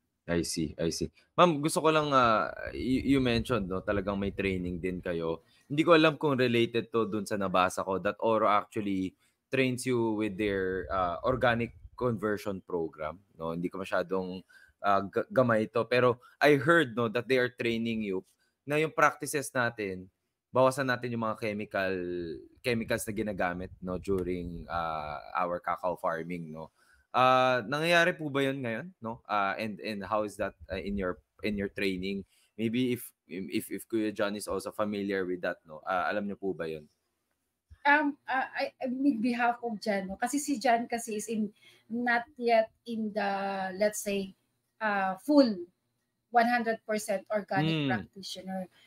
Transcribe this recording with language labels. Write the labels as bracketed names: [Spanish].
[English] I see. [Filipino] Ma'am, gusto ko lang, you mentioned, no, talagang may training din kayo. Hindi ko alam kung related to dun sa nabasa ko [English] that Oro actually trains you with their organic conversion program. [Filipino] No, hindi ko masyadong gamay ito. Pero I heard, no, [English] that they are training you [Filipino] na yung practices natin, bawasan natin yung mga chemicals na ginagamit, no, during our cacao farming, no. Nangyayari po ba 'yun ngayon, no? [English] And how is that in your training? Maybe if Kuya John is also familiar with that, [Filipino] no? Alam niyo po ba 'yun? [English] I with behalf of Jan, no? Kasi si Jan kasi is not yet in the, let's say, full 100% organic practitioner.